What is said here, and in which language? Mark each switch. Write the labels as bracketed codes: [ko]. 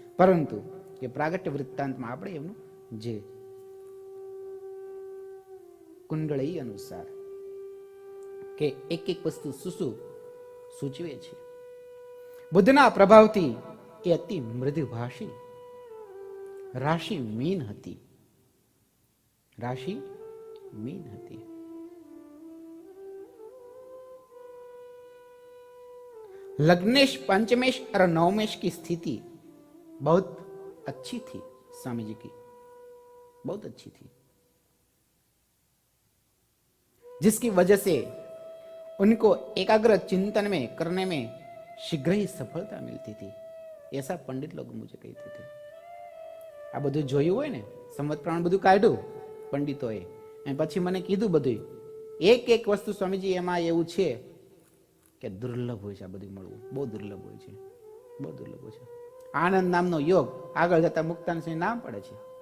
[gu] પરંતુ કે પ્રાગટ્ય વૃત્તાંતમાં આપણે એમનું જે કુંડળી અનુસાર કે એક એક વસ્તુ શું સૂચવે છે. બુદ્ધના પ્રભાવથી એ અતિ મૃદુભાષી, રાશિ મીન હતી, રાશિ मीन હતી. [hi] लग्नेश पंचमेश और नवमेश की स्थिति बहुत अच्छी थी स्वामी जी की, बहुत अच्छी थी, जिसकी वजह से उनको एकाग्र चिंतन में करने में शीघ्र ही सफलता मिलती थी. ऐसा पंडित लोग मुझे कहते थे. [gu] આ બધું જોયું હોય ને, સંવત પ્રમાણ બધું કાઢ્યું પંડિતોએ, અને પછી મને કીધું બધું એક એક વસ્તુ સ્વામીજી એમાં એવું છે કે દુર્લભ હોય છે. આ બધું મળવું બહુ દુર્લભ હોય છે, બહુ દુર્લભ હોય છે. આનંદ નામનો યોગ આગળ જતા મુક્તાનંદ નામ પડે છે.